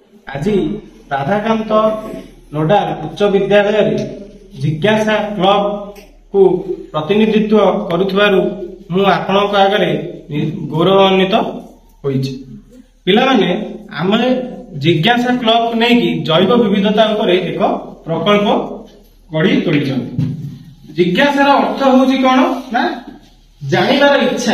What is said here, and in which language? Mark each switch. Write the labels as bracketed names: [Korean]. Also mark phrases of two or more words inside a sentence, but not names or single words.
[Odia] ଆଜି ରାଧାକାନ୍ତ ନୋଡାଲ ଉଚ୍ଚ ବିଦ୍ୟାଳୟ ଜିଜ୍ଞାସା କ୍ଲବ କୁ ପ୍ରତିନିଧିତ୍ୱ କରୁଥିବାରୁ ମୁଁ ଆପଣଙ୍କ ଆଗରେ ଗୌରବାନ୍ୱିତ ହେଉଛି। ପିଲାମାନେ ଆମେ ଜିଜ୍ଞାସା କ୍ଲବ କୁ ନେଇ ଜୈବ ବିବିଧତା ଉପରେ ଏକ ପ୍ରକଳ୍ପ ଗଢ଼ି ତୋଳିଛନ୍ତି। ଜିଜ୍ଞାସାର ଅର୍ଥ ହେଉଛି କୋଣ ନା ଜାଣିବାର ଇଚ୍ଛା।